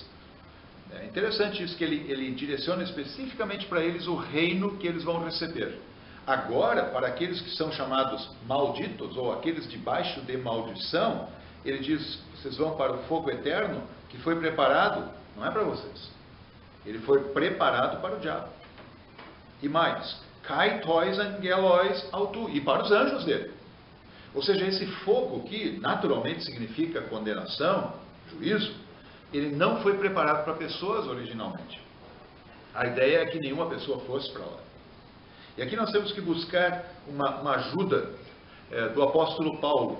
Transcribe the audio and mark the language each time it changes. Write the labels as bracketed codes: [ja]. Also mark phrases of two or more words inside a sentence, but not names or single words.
[pt] É interessante isso, que ele direciona especificamente para eles o reino que eles vão receber. Agora, para aqueles que são chamados malditos, ou aqueles debaixo de maldição, ele diz, vocês vão para o fogo eterno, que foi preparado, não é para vocês. Ele foi preparado para o diabo. E mais, [el] καὶ τοῖς ἀγγέλοις αὐτοῦ, [pt] e para os anjos dele. Ou seja, esse fogo que naturalmente significa condenação, juízo, ele não foi preparado para pessoas originalmente. A ideia é que nenhuma pessoa fosse para lá. E aqui nós temos que buscar uma ajuda do apóstolo Paulo.